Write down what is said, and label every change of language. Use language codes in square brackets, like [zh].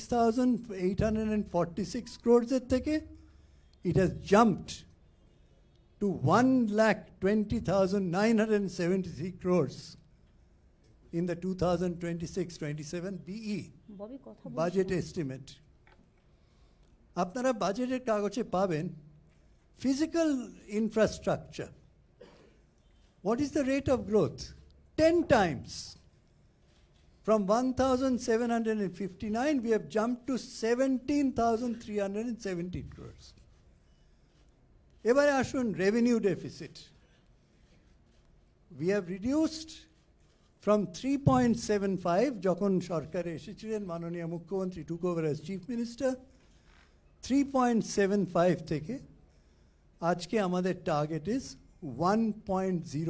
[en] 6,846 crores এর থেকে it has jumped to 1,20,973 crores in the 2026-27 BE ববি কথা budget estimate. [bn] আপনারা বাজেটের কাগজে পাবেন physical infrastructure. [en] What is the rate of growth? 10 times. From 1,759, we have jumped to 17,317 crores. [bn] এবারে আসুন revenue deficit. [en] We have reduced from 3.75 [bn] যখন সরকারে এসেছিলেন মাননীয় মুখ্যমন্ত্রী [en] took over as chief minister, 3.75 [bn] থেকে আজকে আমাদের [en] target is 1.01%.